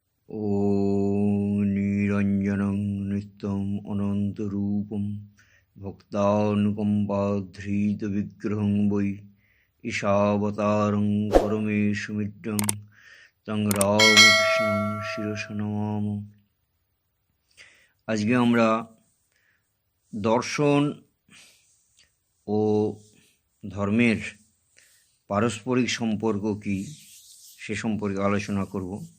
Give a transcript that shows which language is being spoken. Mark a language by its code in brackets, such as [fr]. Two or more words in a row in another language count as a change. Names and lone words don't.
[sa] ॐ निरञ्जनं नित्यम् अनन्तरूपं भक्तानुकम्पाधृतविग्रहं वै ईशावतारं परमेशमित्रं तं রামকৃষ্ণং শিরসা নমামি। [bn] আজকে আমরা দর্শন ও ধর্মের পারস্পরিক সম্পর্ক কী সে সম্পর্কে আলোচনা করব।